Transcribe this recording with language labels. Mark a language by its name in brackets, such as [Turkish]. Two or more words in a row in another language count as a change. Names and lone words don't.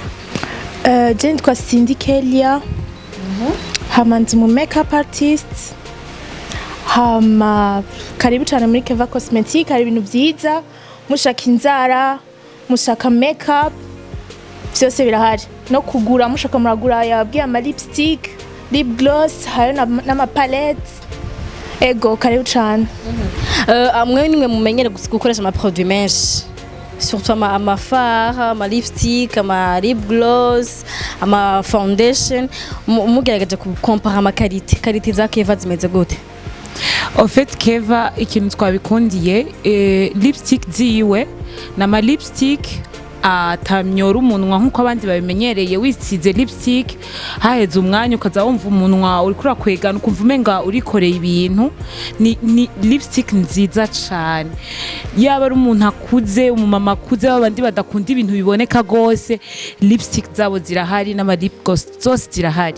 [Rundi] je nitwa Cindy Kelia, hama ndi mu [English] makeup artist, [Rundi] hama karibu cyane muri Keva Cosmetic. Hari ibintu byiza, mushaka inzara, mushaka makeup, byose birahari. No kugura mushaka muragura yabwiye ama [English] lipstick, lip gloss, [Rundi] hari n'ama palette. Ego karibu cyane. Amwe nimwe mumenyere gukoresha ama produits menshi, surtout ama fard, ama lipstick, ama [English] lip gloss, [Rundi] ama foundation. Mugerageje kukompara ama qualité za Keva zimeze gute? [French] En fait [Rundi] Keva ikintu twabikundiye lipstick ziwe na ma lipstick atamyora umunwa nkuko abandi babimenyereye. Wisize lipstick haheze umwanya ukaza wumva umunwa uri kurakwegana ukumva umenga urikoreye ibintu. Ni lipstick nziza cyane, yaba ari umuntu akuze, umumama akuze, abandi badakunda ibintu biboneka gose, lipstick zabo zirahari n'ama [English] lip gloss [Rundi] zose zirahari.